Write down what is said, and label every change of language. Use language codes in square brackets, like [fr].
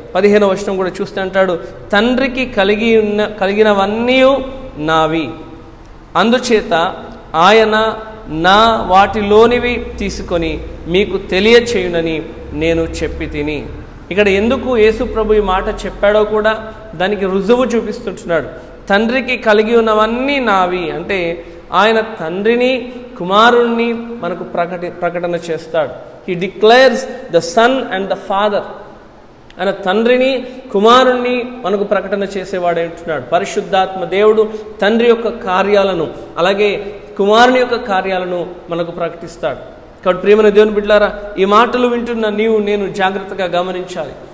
[te] 15వ వచనం కూడా చూస్తే అంటాడు, తండ్రికి కలిగినవన్నీ నావి, అందుచేత ఆయన నా వాటిలోనివి తీసుకొని మీకు తెలియచేయునని నేను చెప్పి తిని. ఇక్కడ ఎందుకు యేసు ప్రభు ఈ మాట చెప్పాడో కూడా దానికి రుజువు చూపిస్తుంటున్నాడు. తండ్రికి కలిగి ఉన్నవన్నీ నావి అంటే ఆయన తండ్రిని, కుమారుణ్ణి మనకు ప్రకటన చేస్తాడు. [en] He declares the Son and the Father. [te] ఆయన తండ్రిని, కుమారుణ్ణి మనకు ప్రకటన చేసేవాడే ఉంటున్నాడు. పరిశుద్ధాత్మ దేవుడు తండ్రి యొక్క కార్యాలను, అలాగే కుమారుని యొక్క కార్యాలను మనకు ప్రకటిస్తాడు. కాబట్టి ప్రియమైన దేవుని బిడ్డలారా, ఈ మాటలు వింటున్న నీవు నేను జాగ్రత్తగా గమనించాలి.